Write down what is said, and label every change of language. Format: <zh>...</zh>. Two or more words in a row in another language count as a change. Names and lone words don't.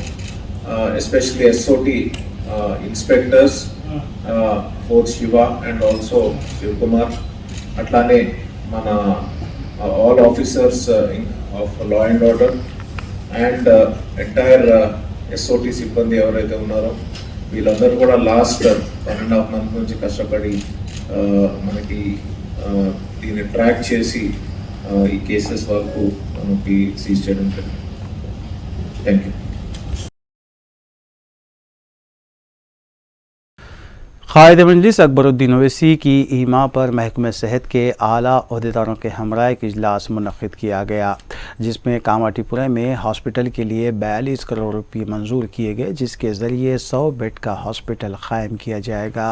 <en>Especially SOT inspectors fourth Shiva and also Shivakumar,</en> <te>అట్లానే మన</te> <en>all officers of law and order and entire SOT</en> <te>సిబ్బంది ఎవరైతే ఉన్నారో వీళ్ళందరూ కూడా</te> <en>last 1.5 month</en> <te>నుంచి కష్టపడి మనకి దీన్ని ట్రాక్ చేసి ఈ కేసెస్ వరకు మనకి సీజ్ చేయడం జరిగింది।</te> <en>Thank you.</en> <ur>قائد مجلس اکبر الدین اویسی کی ایما پر محکمہ صحت کے اعلیٰ عہدیداروں کے ہمراہ ایک اجلاس منعقد کیا گیا، جس میں کاماٹی پورہ میں ہاسپٹل کے لیے 42 کروڑ روپے منظور کیے گئے، جس کے ذریعے 100 بیڈ کا ہاسپٹل قائم کیا جائے گا۔</ur>